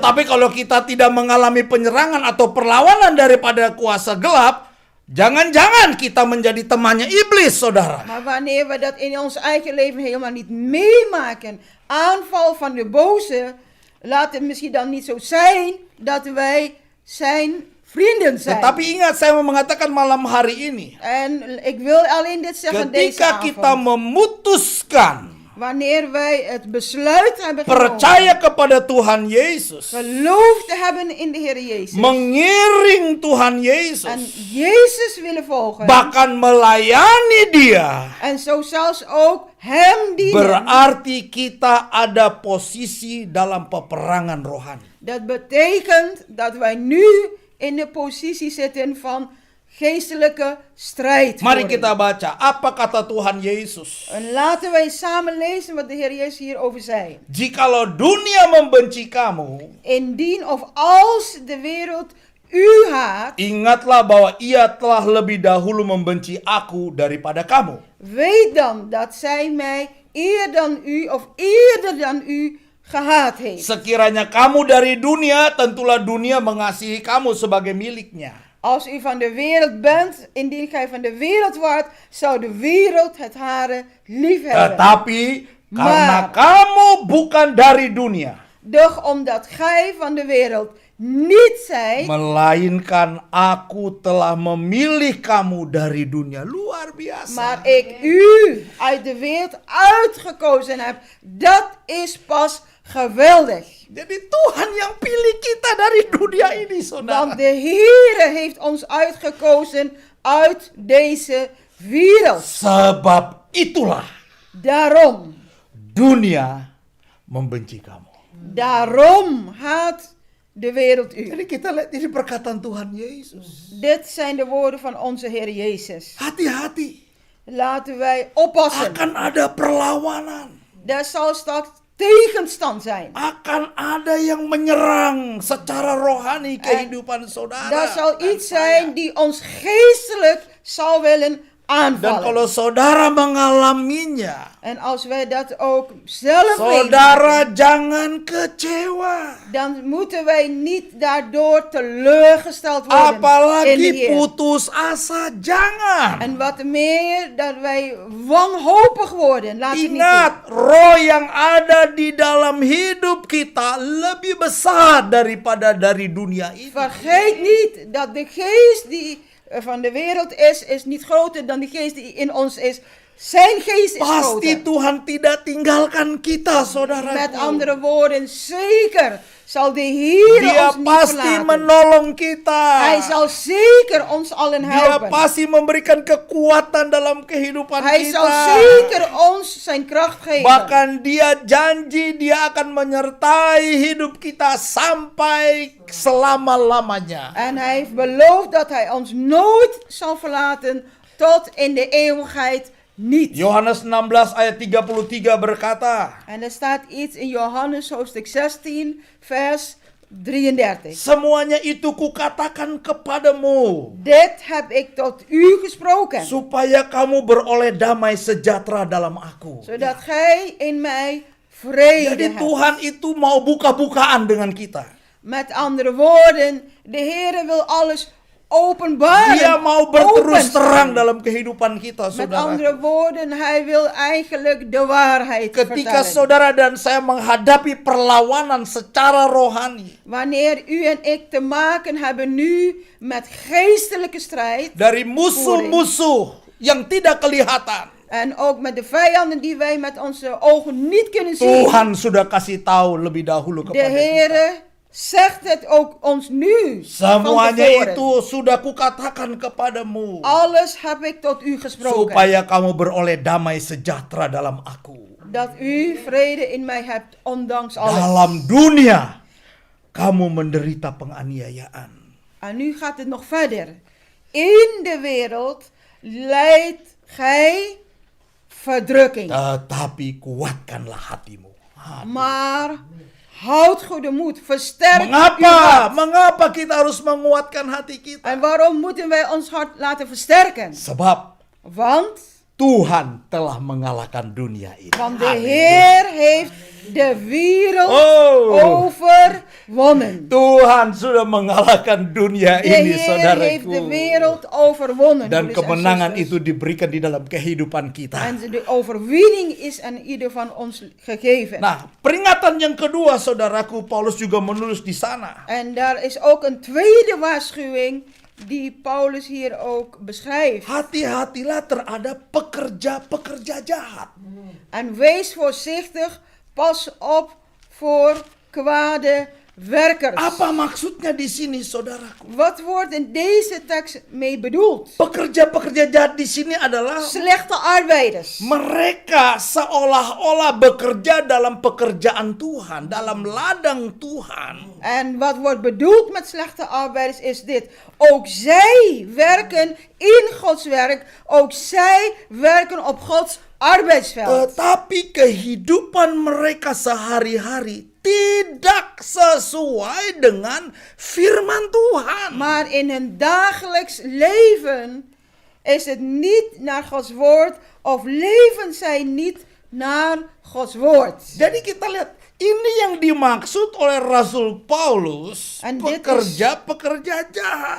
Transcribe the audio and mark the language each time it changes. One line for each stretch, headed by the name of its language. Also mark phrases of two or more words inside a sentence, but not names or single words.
Indonesian: Tetapi kalau kita tidak mengalami penyerangan atau perlawanan daripada kuasa gelap, jangan-jangan kita menjadi temannya iblis, saudara.
Dutch: Maar wanneer we dat in ons eigen leven helemaal niet meemaken, aanval van de boze, laat het misschien dan niet zo zijn dat wij zijn vrienden zijn.
Indonesian: Tetapi ingat, saya mau mengatakan malam hari ini,
Dutch: En ik wil alleen dit zeggen deze
Indonesian: ketika kita
Dutch: avond.
Indonesian: memutuskan
Dutch: Wanneer wij het besluit hebben
Indonesian: percaya
Dutch: genomen,
Indonesian: kepada Tuhan Yesus,
Dutch: geloof te hebben in de Heer Jezus,
Indonesian: mengiring Tuhan
Dutch: en
Indonesian: Yesus,
Dutch: Jezus willen volgen,
Indonesian: bahkan melayani Dia,
Dutch: en zo zelfs ook Hem dienen,
Indonesian: berarti kita ada posisi dalam peperangan rohani.
Dutch: dat betekent dat wij nu in de positie zitten van geestelijke strijd.
Indonesian: Mari
Dutch: voeren.
Indonesian: kita baca apa kata Tuhan Yesus.
Dutch: En laten wij samen lezen wat de Heer Jezus hierover zei.
Indonesian: Jikalau dunia membenci kamu,
Dutch: Indien of als de wereld u haat,
Indonesian: ingatlah bahwa ia telah lebih dahulu membenci aku daripada kamu.
Dutch: weet dan dat zij mij eer dan u of eerder dan u gehaat heeft.
Indonesian: Sekiranya kamu dari dunia, tentulah dunia mengasihi kamu sebagai miliknya.
Dutch: Als u van de wereld bent, indien gij van de wereld waart, zou de wereld het hare lief hebben.
Indonesian: Tetapi karena
Dutch: Maar-
Indonesian: kamu bukan dari dunia,
Dutch: Doch omdat gij van de wereld niet zijt,
Indonesian: melainkan aku telah memilih kamu dari dunia. Luar biasa.
Dutch: maar ik u uit de wereld uitgekozen heb, dat is pas geweldig.
Indonesian: Jadi Tuhan yang pilih kita dari dunia ini, saudara.
Dutch: Want de Heere heeft ons uitgekozen uit deze wereld.
Indonesian: Sebab itulah
Dutch: Daarom,
Indonesian: dunia membenci kamu.
Dutch: daarom haat de wereld u.
Indonesian: Jadi kita lihat ini perkataan Tuhan Yesus.
Dutch: Dit zijn de woorden van onze Heer Jezus.
Indonesian: Hati-hati,
Dutch: Laten wij oppassen.
Indonesian: akan ada perlawanan.
Dutch: Er zal straks tegenstand zijn.
Indonesian: Akan ada yang menyerang secara rohani kehidupan saudara.
Dutch: Er zal
Indonesian: dan
Dutch: iets
Indonesian: saya.
Dutch: zijn die ons geestelijk zal willen
Indonesian: Dan
Dutch: aanvallen.
Indonesian: kalau saudara mengalaminya,
Dutch: En als wij dat ook zelf
Indonesian: saudara jangan kecewa.
Dutch: dan moeten wij niet daardoor teleurgesteld worden in de
Indonesian: Apalagi
Dutch: Heer.
Indonesian: putus asa, jangan.
Dutch: En wat meer, dat wij wanhopig worden. Laat het niet
Indonesian: Ingat, roh yang ada di dalam hidup kita lebih besar daripada dari dunia
Dutch: doen.
Indonesian: ini.
Dutch: Vergeet niet dat de geest die van de wereld is niet groter dan de geest die in ons is. Zijn geest is
Indonesian: Pasti
Dutch: groter.
Indonesian: Tuhan tidak tinggalkan kita, saudara.
Dutch: Met andere woorden, zeker zal de Heer
Indonesian: Dia
Dutch: ons niet
Indonesian: pasti
Dutch: verlaten.
Indonesian: menolong kita.
Dutch: Hij zal zeker ons allen
Indonesian: Dia
Dutch: helpen.
Indonesian: pasti memberikan kekuatan dalam kehidupan
Dutch: Hij
Indonesian: kita.
Dutch: zal zeker ons zijn kracht geven.
Indonesian: Bahkan dia janji dia akan menyertai hidup kita sampai selama-lamanya.
Dutch: En hij heeft beloofd dat hij ons nooit zal verlaten tot in de eeuwigheid niet.
Indonesian: Yohanes 16 ayat 33 berkata,
Dutch: En er staat iets in Johannes hoofdstuk 16 vers 33.
Indonesian: Semuanya itu kukatakan kepadamu,
Dutch: Dit heb ik tot u gesproken,
Indonesian: supaya kamu beroleh damai sejahtera dalam aku.
Dutch: zodat gij in mij vrede
Indonesian: Jadi
Dutch: hebt.
Indonesian: Tuhan itu mau buka-bukaan dengan kita.
Dutch: Met andere woorden, de Heere wil alles openbaren.
Indonesian: Dia mau berterus
Dutch: open.
Indonesian: terang dalam kehidupan kita,
Dutch: Met
Indonesian: saudara.
Dutch: andere woorden, hij wil eigenlijk de waarheid
Indonesian: Ketika
Dutch: vertellen.
Indonesian: saudara dan saya menghadapi perlawanan secara rohani
Dutch: Wanneer u en ik te maken hebben nu met geestelijke strijd
Indonesian: dari musuh-musuh yang tidak kelihatan,
Dutch: en ook met de vijanden die wij met onze ogen niet kunnen zien,
Indonesian: Tuhan sudah kasih tahu lebih dahulu
Dutch: de
Indonesian: kepada kita.
Dutch: Heere zegt het ook ons nu van
Indonesian: Semuanya
Dutch: tevoren.
Indonesian: itu sudah kukatakan kepadamu,
Dutch: Alles heb ik tot u gesproken,
Indonesian: supaya kamu beroleh damai sejahtera dalam aku.
Dutch: dat u vrede in mij hebt, ondanks alles.
Indonesian: Dalam dunia kamu menderita penganiayaan.
Dutch: En nu gaat het nog verder. In de wereld lijdt gij verdrukking.
Indonesian: Tetapi kuatkanlah hatimu.
Dutch: Maar houd goede moed, versterk uw
Indonesian: Mengapa?
Dutch: hart.
Indonesian: Mengapa kita harus menguatkan hati kita?
Dutch: En waarom moeten wij ons hart laten versterken?
Indonesian: Sebab
Dutch: Want
Indonesian: Tuhan telah mengalahkan dunia ini.
Dutch: de
Indonesian: Halleluja.
Dutch: Heer heeft de wereld
Indonesian: Oh,
Dutch: overwonnen.
Indonesian: Tuhan sudah mengalahkan dunia
Dutch: De
Indonesian: ini,
Dutch: Heer heeft de
Indonesian: saudaraku.
Dutch: wereld overwonnen.
Indonesian: Dan
Dutch: broeders en
Indonesian: kemenangan
Dutch: zusters.
Indonesian: itu diberikan di dalam kehidupan kita.
Dutch: En de overwinning is aan ieder van ons gegeven.
Indonesian: Nah, peringatan yang kedua, saudaraku, Paulus juga menulis di sana.
Dutch: En daar is ook een tweede waarschuwing die Paulus hier ook beschrijft.
Indonesian: Hati-hatilah terhadap pekerja-pekerja jahat.
Dutch: En wees voorzichtig, pas op voor kwade werkers.
Indonesian: Apa maksudnya di sini, saudaraku?
Dutch: Wat wordt in deze tekst mee bedoeld?
Indonesian: Pekerja-pekerja jahat di sini adalah
Dutch: Slechte arbeiders.
Indonesian: mereka seolah-olah bekerja dalam pekerjaan Tuhan, dalam ladang Tuhan.
Dutch: En wat wordt bedoeld met slechte arbeiders is dit. Ook zij werken in Gods werk. Ook zij werken op Gods arbeidsveld.
Indonesian: Tetapi kehidupan mereka sehari-hari tidak sesuai dengan firman Tuhan.
Dutch: Maar in hun dagelijks leven is het niet naar Gods woord of leven zij niet naar Gods woord.
Indonesian: Jadi kita lihat, ini yang dimaksud oleh Rasul Paulus,
Dutch: En dit
Indonesian: pekerja-pekerja jahat.